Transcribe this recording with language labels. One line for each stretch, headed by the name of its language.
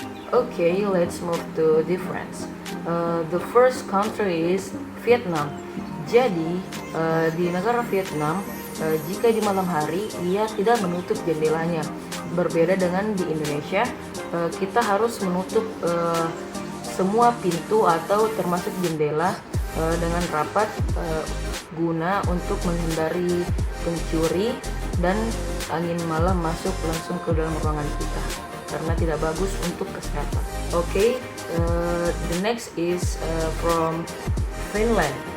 English: Okay, let's move to difference. The first country is Vietnam.
Indonesian: Jadi di negara Vietnam, jika di malam hari ia tidak menutup jendelanya. Berbeda dengan di Indonesia, kita harus menutup semua pintu atau termasuk jendela dengan rapat guna untuk menghindari pencuri dan angin malam masuk langsung ke dalam ruangan kita karena tidak bagus untuk kesehatan.
English: Okay, the next is from Finland.